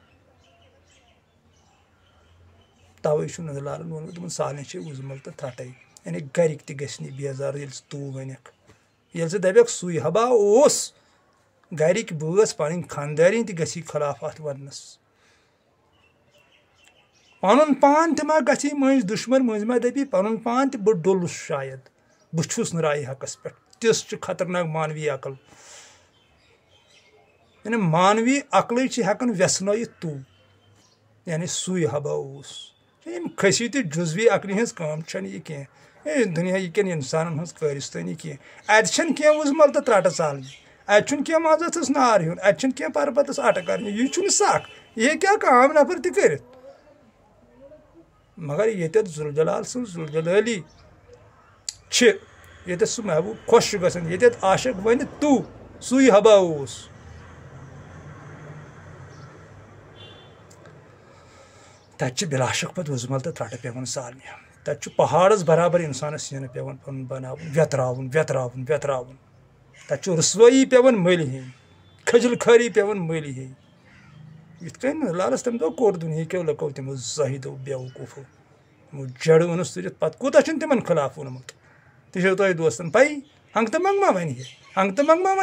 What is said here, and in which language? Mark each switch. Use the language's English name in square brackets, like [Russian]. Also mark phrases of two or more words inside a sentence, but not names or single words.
[Kashmiri] توے چھُ نزلالن ووٚنمُت دپان سالنہِ چھے وُزمل تہٕ ترٹے یعنی گرِکۍ تہِ گژھِ نہٕ بیزار ییٚلہِ ژٕ تو ونکھ ییٚلہِ ژٕ دپکھ سُے حبا اوس گرِکۍ بٲژ پنٕنۍ خاندارِنۍ تہِ گژھی خلاف اتھ وننس پنُن پان تہِ ما گژھی مٔنٛزۍ دُشمن مٔنٛزۍ ما دپی پنُن پان تہِ بہٕ ڈوٚلُس شاید بہٕ چھُس نہٕ راے حقس پٮ۪ٹھ تِژھ چھِ خطرناک مانوی عقل یعنی مانوی عقلٕے چھِ ہٮ۪کان ویژنٲیِتھ تو یعنی سُے حبا اوس یِم کھٔسی تہِ جُزوی عقلہِ ہٕنٛز کٲم چھنہٕ یہِ کینٛہہ دُنیا کٮ۪ن انسانن ہٕنٛز کٲرِستٲنی کینٛہہ اتہِ چھنہٕ کینٛہہ وُزمل تہٕ ترٹہٕ ژالنہِ اتہِ چھُنہٕ کینٛہہ مازَس نار ہیوٚن اتہِ چھُنہٕ کینٛہہ پربتس اٹہٕ کرنہِ یہِ چھُنہٕ سکھ یہِ ہیٚکہِ ہا کانٛہہ عام نفر تہِ کٔرِتھ مگر ییٚتٮ۪تھ ذوالجلال سٕنٛز ذوالجلالی چھِ ییٚتٮ۪تھ سُہ محبوٗب خۄش چھُ گژھان ییٚتٮ۪تھ عاشق وَنہِ تو سُے حبا اوس تتہِ چھِ بِلاشک پتہٕ وُزمل تہٕ ترٹہٕ پیوان ژالنہِ تتہِ چھُ پہاڑس برابر انسانس سینہٕ پیوان پنُن بناوُن ویتراوُن تتہِ چھُ رسوٲیی پیوان مٔلۍ ہیٚنۍ کھٔجل خٲری پیوان مٔلۍ ہیٚنۍ یِتھ کٔنۍ لالس تمہِ دۄہ کوٚر دُنہیٖکیو لُکو تِمو زٲہِدو بیوقوٗفو تِمو جڑٕ اوٚنُس تُلِتھ پتہٕ کوٗتاہ چھُنہٕ تِمن خلاف ووٚنمُت تہِ چھو تۄہہِ دوستن پاے ہنٛگتہٕ منٛگ ما ونہِ ہے ہنٛگتہٕ منٛگ ما